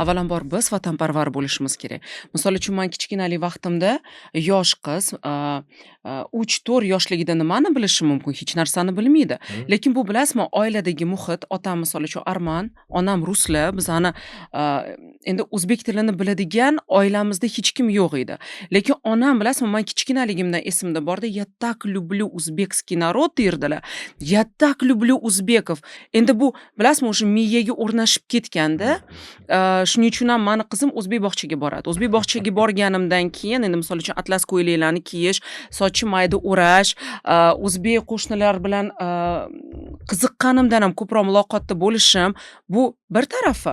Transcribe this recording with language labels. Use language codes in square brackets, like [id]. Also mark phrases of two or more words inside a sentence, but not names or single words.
[uz] Avvalambor biz vatanparvar bo'lishimiz kerak. Misol uchun men kichkinalik vaqtimda yosh qiz 3-4 yoshligida nimani bilishi mumkin? Hech narsani bilmaydi. Lekin bu bilasizmi, oiladagi muhit, otam misol uchun arman, onam ruslar, bizani endi o'zbek tilini biladigan oilamizda hech kim yo'q edi. Lekin onam bilasizmi, men kichkinaligimdan esimda borda, [ru] "Я так люблю узбекский народ" derdilar. "Я так люблю узбеков". [uz] Endi bu bilasizmi, o'sha miyaga o'rnashib ketganda, shuning uchun ham meni qizim o'zbek bog'chaga boradi. O'zbek bog'chaga borganimdan keyin endi misol uchun atlas ko'ylaklarni kiyish, sochi mayda o'rash, o'zbek qo'shnilar bilan qiziqqanimdan ham ko'proq muloqotda bo'lishim, bu bir tarafi.